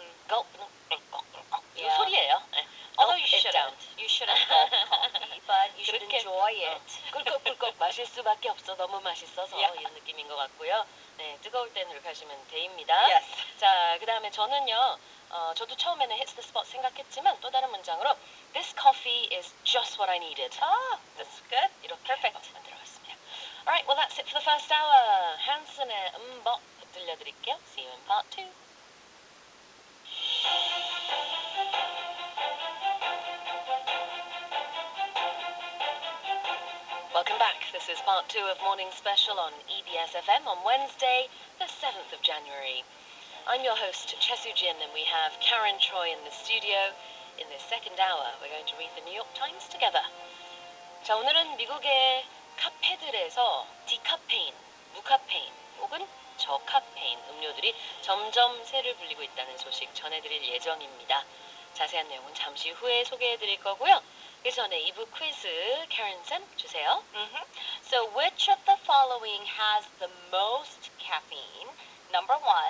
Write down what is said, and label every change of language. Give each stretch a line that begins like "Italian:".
Korean: Gulp. 이 소리예요. 네.
English: Although you shouldn't gulp coffee, but you should enjoy it.
Korean: 꿀꺽꿀꺽 마실 수밖에 없어. 너무 맛있어서 이런 느낌인 것 같고요. 네, 뜨거울 때는 이렇게 하시면 돼입니다.
English: Yes.
Korean: 자, 그 다음에 저는요. 저도 처음에는
English: hits the spot
Korean: 생각했지만 또 다른 문장으로
English: This coffee is just what I needed. That's good.
Korean: 이렇게 perfect 만들어봤습니다.
English: Alright, well that's it for the first hour.
Korean: 한슨의 음법 들려드릴게요.
English: See you in part 2. Welcome back. This is part 2 of Morning Special on EBS FM on Wednesday, the 7th of January. I'm your host, Chesu Jin, and we have Karen Choi in the studio. In this second hour, we're going to read the New York Times together.
Korean: 자, 오늘은 미국의 카페들에서 디카페인, 무카페인 혹은 저카페인 음료들이 점점 세를 불리고 있다는 소식 전해드릴 예정입니다. 자세한 내용은 잠시 후에 소개해드릴 거고요. 그 전에 2부 퀴즈 Karen 쌤 주세요.
English: So which of the following has the most caffeine? Number 1,